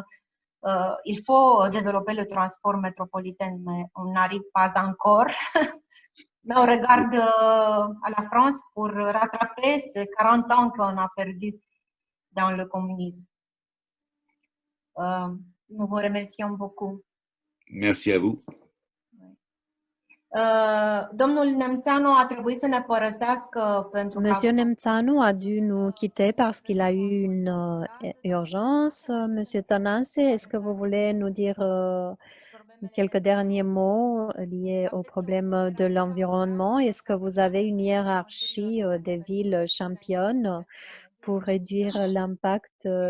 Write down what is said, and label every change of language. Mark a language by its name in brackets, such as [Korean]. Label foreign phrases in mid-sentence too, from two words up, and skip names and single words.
[French] Il faut développer le transport métropolitain, mais on n'arrive pas encore. Mais on regarde à la France pour rattraper ces 40 ans qu'on a perdus dans le communisme. Nous vous remercions beaucoup. Merci à vous. [Romanian] Domnul Nemțanu a trebuit să ne părăsească pentru că [French] Monsieur Nemțanu a dû nous quitter parce qu'il a eu une urgence. Monsieur Tanase, est-ce que vous voulez nous dire quelques derniers mots liés au problème de l'environnement? Est-ce que vous avez une hiérarchie des villes championnes pour réduire l'impact?